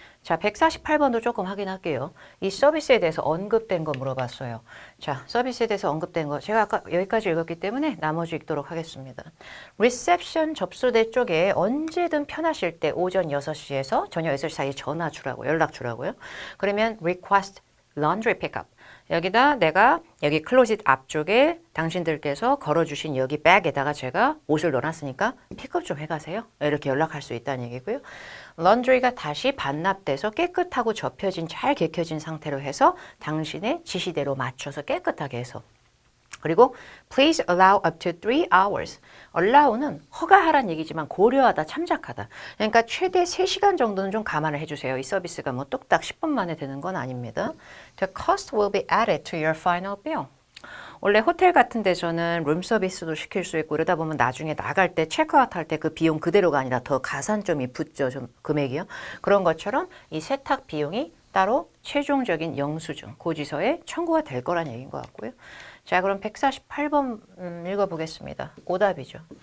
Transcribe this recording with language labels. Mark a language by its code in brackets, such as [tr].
[ko] 자, 148번도 조금 확인할게요. 이 서비스에 대해서 언급된 거 물어봤어요. 자, 서비스에 대해서 언급된 거 제가 아까 여기까지 읽었기 때문에 나머지 읽도록 하겠습니다. 리셉션 접수대 쪽에 언제든 편하실 때 오전 6시에서 저녁 6시 사이에 전화 주라고 연락 주라고요. [en] 그러면 request laundry pickup. [ko] 여기다 내가 여기 클로짓 앞쪽에 당신들께서 걸어주신 여기 백에다가 제가 옷을 넣어놨으니까 픽업 좀 해가세요. 이렇게 연락할 수 있다는 얘기고요. 런드리가 다시 반납돼서 깨끗하고 접혀진 잘 개켜진 상태로 해서 당신의 지시대로 맞춰서 깨끗하게 해서 그리고 [en] please allow up to 3 hours. [ko] allow는 허가하란 얘기지만 고려하다, 참작하다. 그러니까 최대 3시간 정도는 좀 감안을 해주세요. 이 서비스가 뭐 뚝딱 10분 만에 되는 건 아닙니다. [en] The cost will be added to your final bill. [ko] 원래 호텔 같은 데서는 룸 서비스도 시킬 수 있고 이러다 보면 나중에 나갈 때 체크아웃 할 때 그 비용 그대로가 아니라 더 가산점이 붙죠. 좀 금액이요. 그런 것처럼 이 세탁 비용이 따로 최종적인 영수증, 고지서에 청구가 될 거란 얘기인 것 같고요. 자, 그럼 148번 읽어보겠습니다. 오답이죠.